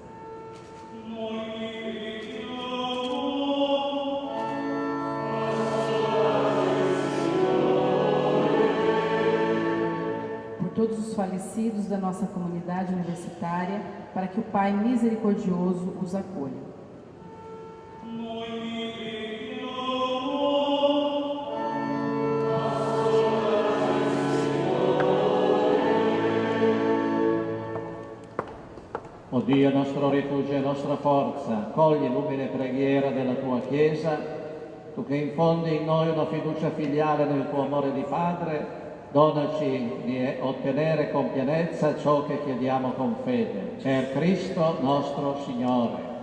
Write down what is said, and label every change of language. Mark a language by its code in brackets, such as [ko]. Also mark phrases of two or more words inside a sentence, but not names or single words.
[pt] Todos os falecidos da nossa comunidade universitária, para que o Pai misericordioso os acolha. [it] O Dio, nostro rifugio e nostra forza, accogli l'umile preghiera della tua Chiesa, tu che infondi in noi una fiducia filiale nel tuo amore di Padre. Donaci di ottenere con pienezza ciò che chiediamo con fede. Per Cristo nostro Signore.